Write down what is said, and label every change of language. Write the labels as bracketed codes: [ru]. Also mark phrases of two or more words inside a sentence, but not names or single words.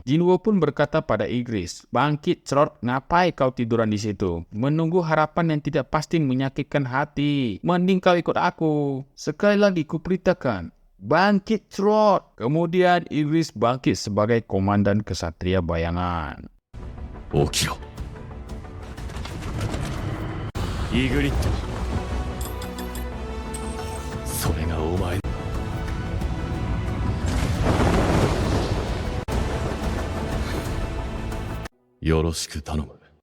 [id] Jinwoo pun berkata pada Igris, "Bangkit, Crot, ngapai kau tiduran di situ? Menunggu harapan yang tidak pasti menyakitkan hati. Mending kau ikut aku." Sekali lagi kuperintahkan, "Bangkit, Crot!" Kemudian Igris bangkit sebagai komandan kesatria bayangan. [ja] 起きろ。イグリット。それがお前。よろしく頼む。